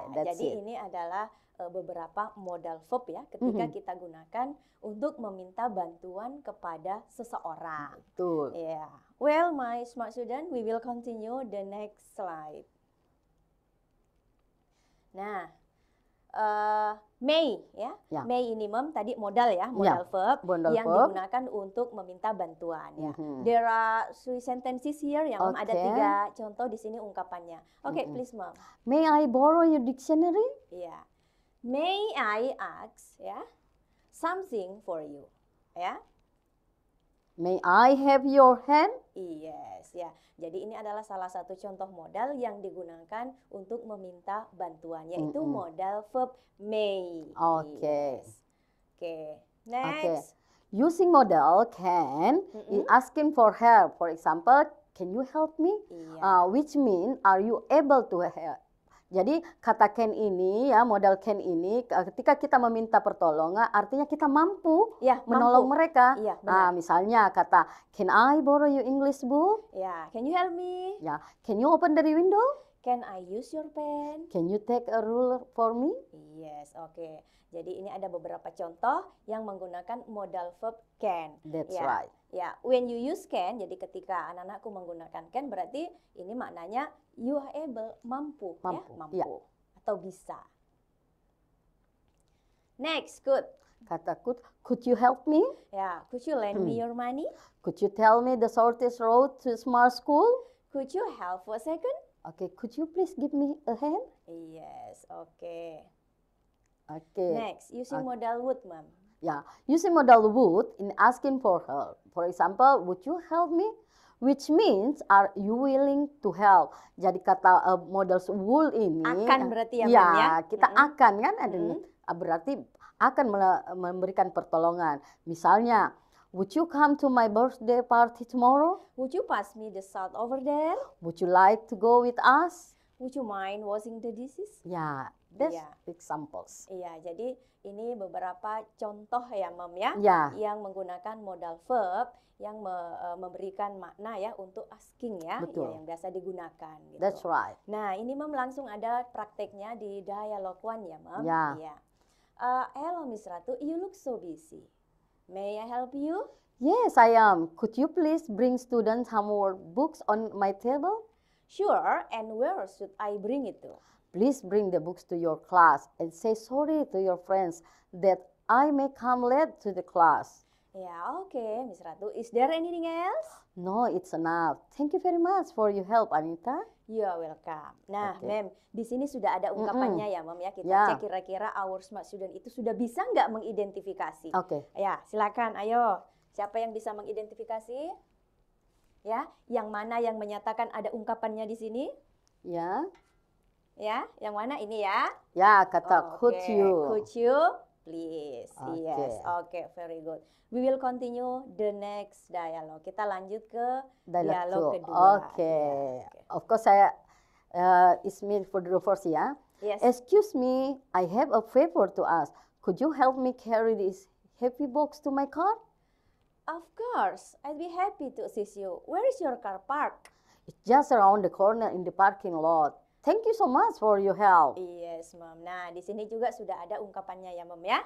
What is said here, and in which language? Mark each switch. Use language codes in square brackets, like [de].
[id] jadi ini adalah beberapa modal verb ya ketika kita gunakan untuk meminta bantuan kepada seseorang. Betul. [en] Yeah. Well, my smart student, we will continue the next slide. [id] Nah, may ya. May ini, Mom, tadi modal ya, modal verb yang digunakan untuk meminta bantuan ya. [en] There are three sentences here ya, Mom. [id] Ada 3 contoh di sini ungkapannya. [en] Okay, please, Mom. May I borrow your dictionary? Yeah. May I ask ya something for you? [id] Ya. [en] May I have your hand? Yes, ya. [id] Jadi ini adalah salah satu contoh modal yang digunakan untuk meminta bantuan, yaitu modal verb may. Oke. Oke. Next. [en] Using modal can is asking for help. For example, can you help me? Which mean are you able to help? [id] Jadi kata can ini ya, modal can ini ketika kita meminta pertolongan artinya kita mampu menolong mereka. Nah, misalnya kata [en] can I borrow your English book? Ya, can you help me? Ya, can you open the window? Can I use your pen? Can you take a ruler for me? Yes, oke. [id] Jadi ini ada beberapa contoh yang menggunakan modal verb can. [en] That's right. [id] Ya, [en] when you use can, [id] jadi ketika anak-anakku menggunakan can berarti ini maknanya [en] you are able, [id] mampu. Atau bisa. [en] Next, could. Kata could you help me? Ya, could you lend me your money? Could you tell me the shortest road to smart school? Could you help for a second? Okay, could you please give me a hand? Yes, okay. Okay. Next, using modal would, Mom. Yeah, using modal would in asking for help. For example, would you help me? Which means, are you willing to help? [id] Jadi kata modal would ini akan berarti ya, kita akan kan berarti akan memberikan pertolongan. [en] Misalnya, would you come to my birthday party tomorrow? Would you pass me the salt over there? Would you like to go with us? Would you mind washing the dishes? Ya, that's examples. [id] Iya, jadi ini beberapa contoh ya, Mom ya, yang menggunakan modal verb yang memberikan makna ya untuk asking ya, yang biasa digunakan. Gitu. [en] That's right. [id] Nah, ini Mom langsung ada prakteknya di dialog 1 ya, Mom. Iya. [en] Hello Miss Ratu, you look so busy. May I help you? Yes, I am. Could you please bring students some more books on my table? Sure, and where should I bring it to? Please bring the books to your class and say sorry to your friends that I may come late to the class. Ya, oke, Miss Ratu. Is there anything else? No, it's enough. Thank you very much for your help, Anita. You're welcome. Nah, [id] Oke. Mem, di sini sudah ada ungkapannya ya, Mem ya. Kita Ya. cek kira-kira [en] our smart student [id] itu sudah bisa nggak mengidentifikasi. Oke. Ya, silakan. Ayo, siapa yang bisa mengidentifikasi? Ya, yang mana yang menyatakan ada ungkapannya di sini? Ya. Ya, yang mana ini ya? Ya, kata could Oke, [en] you. Could you please? [id] Oke. [en] Yes. Oke, very good. We will continue the next dialogue. [id] Kita lanjut ke dialog Dialog 2. Oke. Ya, oke. [en] Of course saya it's me for the first ya. Yes. Excuse me, I have a favor to ask. Could you help me carry this heavy box to my car? Of course, I'd be happy to assist you. Where is your car parked? It's just around the corner in the parking lot. Thank you so much for your help. Yes, Mom. [id] Nah, di sini juga sudah ada ungkapannya ya, Mom ya.